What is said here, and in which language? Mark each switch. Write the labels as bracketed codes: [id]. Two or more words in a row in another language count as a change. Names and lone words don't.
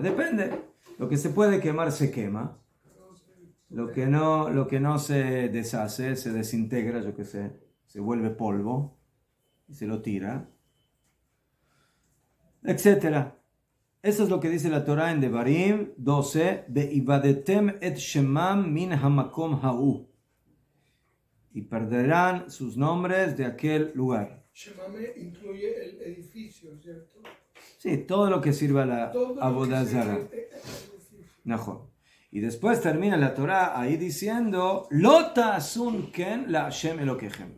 [es] Depende. Lo que se puede quemar se quema. Lo que no se deshace, se desintegra, yo qué sé, se vuelve polvo y se lo tira, etcétera. Eso es lo que dice la Torah en Devarim 12, [he] ואבדתם את שמם מן המקום ההוא, [es] y perderán sus nombres de aquel lugar. Shemame incluye el edificio, ¿cierto? Sí, todo lo que sirva a la [he] עבודה זרה. [es] Y después termina la Torah ahí diciendo, [he] לא תעשון כן להשם אלוקיכם.